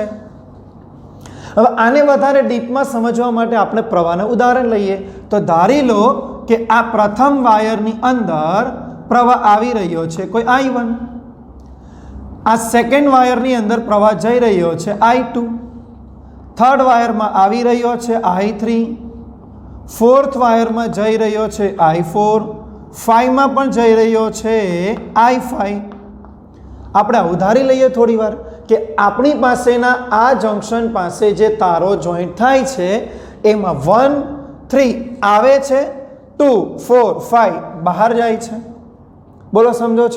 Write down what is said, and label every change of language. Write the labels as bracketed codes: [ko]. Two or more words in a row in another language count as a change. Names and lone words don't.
[gu] હવે આને વધારે ડીપમાં સમજવા માટે આપણે પ્રવાહનું ઉદાહરણ લઈએ. તો ધારી લો કે આ પ્રથમ વાયરની અંદર પ્રવાહ આવી રહ્યો છે કોઈ I1, આ સેકન્ડ વાયરની અંદર પ્રવાહ જઈ રહ્યો છે I2, થર્ડ વાયરમાં આવી રહ્યો છે I3, ફોર્થ વાયર મેં જઈ રહ્યો છે I4, 5 મેં પણ જઈ રહ્યો છે I5। આપણે ઉધારી લઈએ થોડી વાર કે આપણી પાસેના આ જંક્શન પાસે જે તારો જોઈન્ટ થાય છે એમાં 1 3 આવે છે, 2 4 5 બહાર જાય છે। બોલો સમજો છો?